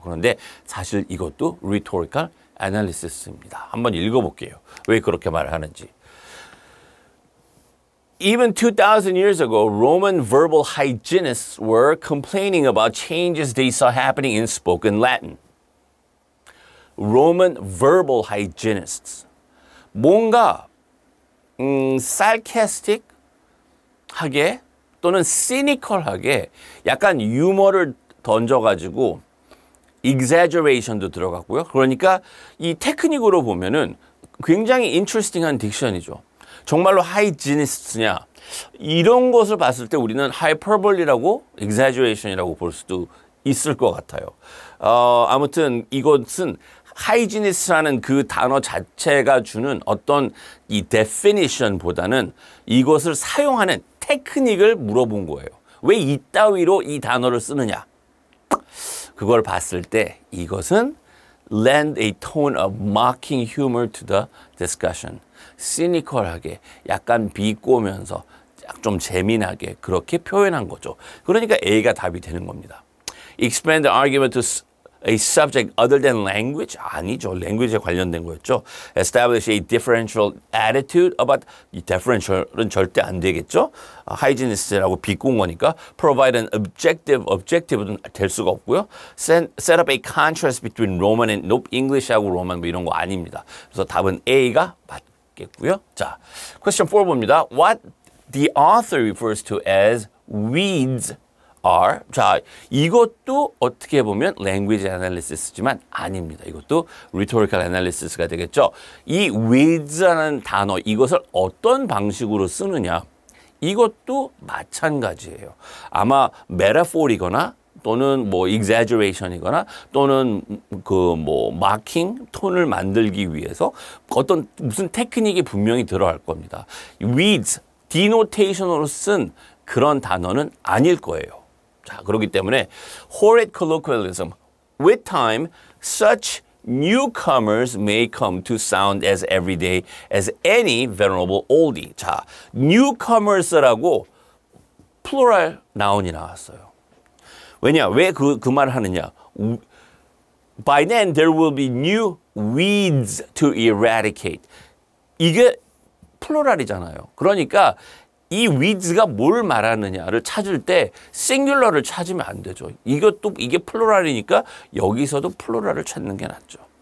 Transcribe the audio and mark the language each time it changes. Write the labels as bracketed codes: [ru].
[ko] 그런데 사실 이것도 rhetorical analysis입니다. 한번 읽어볼게요. 왜 그렇게 말을 하는지. [en] Even 2,000 years ago, Roman verbal hygienists were complaining about changes they saw happening in spoken Latin. Roman verbal hygienists. [ko] 뭔가 sarcastic하게 또는 cynical하게 약간 유머를 던져가지고 exaggeration도 들어갔고요. 그러니까 이 테크닉으로 보면은 굉장히 interesting한 딕션이죠. 정말로 hygienist냐 이런 것을 봤을 때 우리는 hyperbole라고 exaggeration이라고 볼 수도 있을 것 같아요. 아무튼 이것은 hygienist라는 그 단어 자체가 주는 어떤 이 definition보다는 이것을 사용하는 테크닉을 물어본 거예요. 왜 이따위로 이 단어를 쓰느냐? 그걸 봤을 때 이것은 [en] lend a tone of mocking humor to the discussion. [ko] cynical하게 약간 비꼬면서 좀 재미나게 그렇게 표현한 거죠. 그러니까 A가 답이 되는 겁니다. [en] Expand the argument to a subject other than language? [ko] 아니죠. language에 관련된 거였죠. [en] Establish a differential attitude about [ko] 이 differential은 절대 안 되겠죠. hygienist라고 비꼰 거니까 [en] provide an objective [ko] 는 될 수가 없고요. set up a contrast between Roman and nope, English하고 Roman 뭐 이런 거 아닙니다. 그래서 답은 A가 맞겠고요. 자, question 4 봅니다. [en] What the author refers to as weeds are. [ko] 자, 이것도 어떻게 보면 language analysis지만 아닙니다. 이것도 rhetorical analysis가 되겠죠. 이 weeds라는 단어, 이것을 어떤 방식으로 쓰느냐, 이것도 마찬가지예요. 아마 metaphor이거나 또는 뭐 exaggeration이거나 또는 그 뭐 mocking 톤을 만들기 위해서 어떤 무슨 테크닉이 분명히 들어갈 겁니다. weeds, denotation으로 쓴 그런 단어는 아닐 거예요. 자, 그렇기 때문에 horrid colloquialism. [en] With time, such newcomers may come to sound as everyday as any venerable oldie. [ko] 자, newcomers라고 plural noun이 나왔어요. 왜냐? 왜 그 말을 하느냐? [en] By then, there will be new weeds to eradicate. [ko] 이게 플로랄이잖아요. 그러니까 이 weeds가 뭘 말하느냐를 찾을 때 싱귤러를 찾으면 안 되죠. 이게 플로랄이니까 여기서도 플로랄을 찾는 게 낫죠.